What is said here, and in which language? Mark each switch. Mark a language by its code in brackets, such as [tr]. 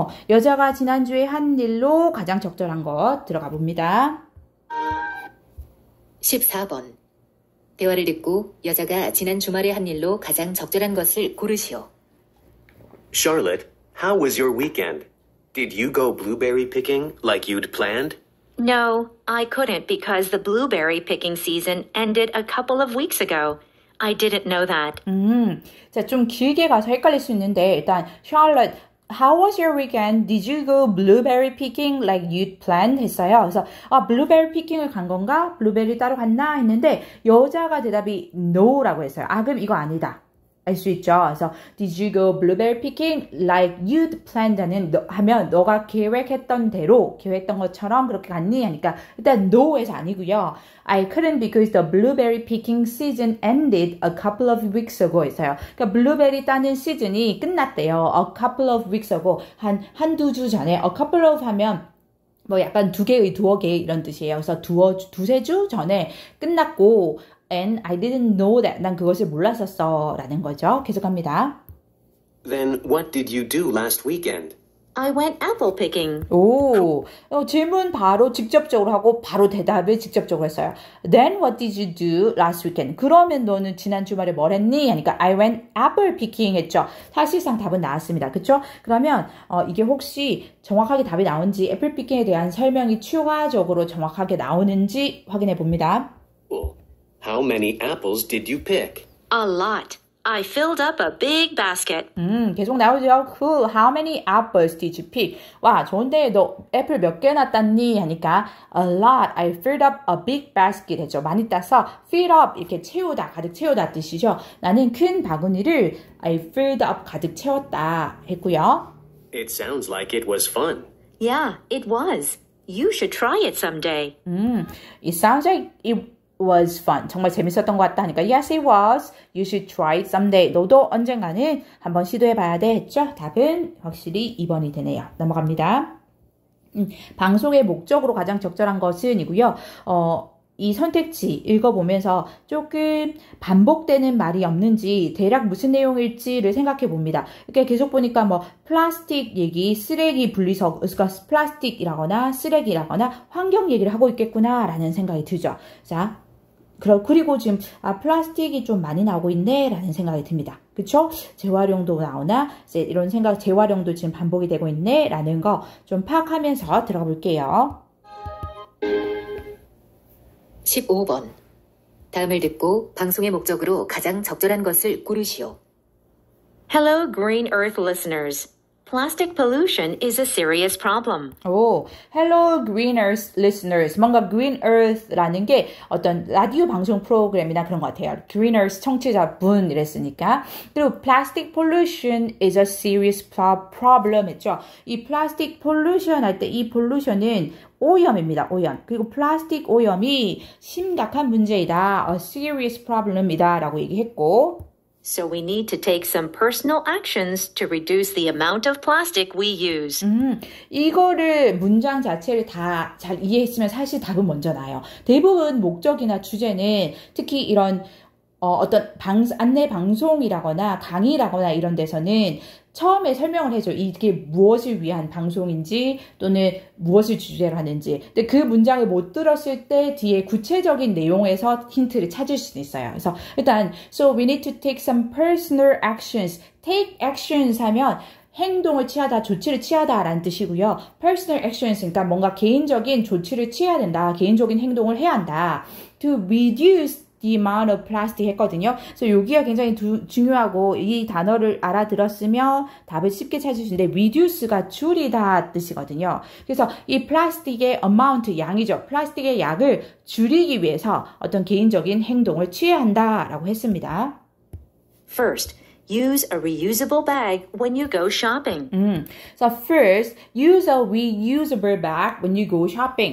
[ko] 여자가 지난주에 한 일로 가장 적절한 것 들어가 봅니다. 14번. 대화를 듣고 여자가 지난 주말에 한 일로 가장 적절한 것을 고르시오. [en] Charlotte, how was your weekend? Did you go blueberry picking like you'd planned? No, I couldn't because the blueberry picking season ended a couple of weeks ago. I didn't know that. [ko] 자, 좀 길게 가서 헷갈릴 수 있는데 일단 [en] Charlotte, how was your weekend? Did you go blueberry picking like you'd planned? [ko] 했어요. 그래서 blueberry picking을 간 건가? 블루베리 따러 갔나? 했는데 여자가 대답이 no라고 했어요. 그럼 이거 아니다. 알 수 있죠. 그래서 [en] Did you go blueberry picking like you'd planned? [ko] 하면 너가 계획했던 대로 계획했던 것처럼 그렇게 갔니? 하니까 일단 no에서 아니고요. [en] I couldn't because the blueberry picking season ended a couple of weeks ago [ko] 했어요. 그러니까 블루베리 따는 시즌이 끝났대요. [en] A couple of weeks ago. [ko] 한두 주 전에 [en] a couple of [ko] 하면 뭐 약간 두어 개 이런 뜻이에요. 그래서 두세 주 전에 끝났고 [en] And I didn't know that. [ko] 난 그것을 몰랐었어. 라는 거죠. 계속합니다. [en] Then what did you do last weekend? I went apple picking. [ko] 질문 바로 직접적으로 하고 바로 대답을 직접적으로 했어요. [en] Then what did you do last weekend? [ko] 그러면 너는 지난 주말에 뭘 했니? 하니까 [en] I went apple picking [ko] 했죠. 사실상 답은 나왔습니다. 그쵸? 그러면 이게 혹시 정확하게 답이 나온지 애플 피킹에 대한 설명이 추가적으로 정확하게 나오는지 확인해 봅니다. [en] How many apples did you pick? A lot. I filled up a big basket. [ko] 계속 나오죠. [en] Cool. How many apples did you pick? [ko] 와, 좋은데 너 애플 몇 개나 땄니? 하니까 [en] a lot. I filled up a big basket [ko] 했죠. 많이 따서 [en] fill up [ko] 이렇게 채우다, 가득 채우다 뜻이죠. 나는 큰 바구니를 [en] I filled up [ko] 가득 채웠다 했고요. [en] It sounds like it was fun. Yeah, it was. You should try it someday. It sounds like it was fun. [ko] 정말 재밌었던 것 같다 하니까 [en] Yes, it was. You should try it someday. [ko] 너도 언젠가는 한번 시도해봐야 돼 했죠? 답은 확실히 2번이 되네요. 넘어갑니다. 방송의 목적으로 가장 적절한 것은 이고요. 이 선택지 읽어보면서 조금 반복되는 말이 없는지 대략 무슨 내용일지를 생각해 봅니다. 이렇게 계속 보니까 뭐 플라스틱 얘기, 쓰레기 분리석, 그러니까 플라스틱이라거나 쓰레기라거나 환경 얘기를 하고 있겠구나 라는 생각이 들죠. 자, 그리고 지금 플라스틱이 좀 많이 나오고 있네 라는 생각이 듭니다. 그쵸? 재활용도 나오나 이제 이런 생각, 재활용도 지금 반복이 되고 있네 라는 거 좀 파악하면서 들어가 볼게요. 15번. 다음을 듣고 방송의 목적으로 가장 적절한 것을 고르시오. [en] Hello, Green Earth listeners. Plastic pollution is a serious problem. Hello Green Earth listeners. [ko] 뭔가 Green Earth라는 게 어떤 라디오 방송 프로그램이나 그런 것 같아요. Green Earth 청취자분 이랬으니까. 그리고 [en] Plastic pollution is a serious problem [ko] 했죠. 이 Plastic pollution 할 때 이 pollution은 오염입니다. 오염. 그리고 플라스틱 오염이 심각한 문제이다. [en] A serious problem [ko] 이다 라고 얘기했고 [en] So we need to take some personal actions to reduce the amount of plastic we use. [ko] 이거를 문장 자체를 다 잘 이해했으면 사실 답은 먼저 나요. 대부분 목적이나 주제는 특히 이런 어떤 안내 방송이라거나 강의라거나 이런 데서는 처음에 설명을 해줘. 이게 무엇을 위한 방송인지 또는 무엇을 주제로 하는지. 근데 그 문장을 못 들었을 때 뒤에 구체적인 내용에서 힌트를 찾을 수 있어요. 그래서 일단 [en] So we need to take some personal actions. Take actions [ko] 하면 행동을 취하다, 조치를 취하다 라는 뜻이고요. [en] Personal actions, [ko] 그러니까 뭔가 개인적인 조치를 취해야 된다. 개인적인 행동을 해야 한다. [en] To reduce the amount of plastic [ko] 했거든요. 그래서 여기가 굉장히 중요하고 이 단어를 알아들었으면 답을 쉽게 찾을 수 있는데 reduce가 줄이다 뜻이거든요. 그래서 이 플라스틱의 amount, 양이죠. 플라스틱의 양을 줄이기 위해서 어떤 개인적인 행동을 취해야 한다라고 했습니다. [en] First, use a reusable bag when you go shopping. So first, use a reusable bag when you go shopping.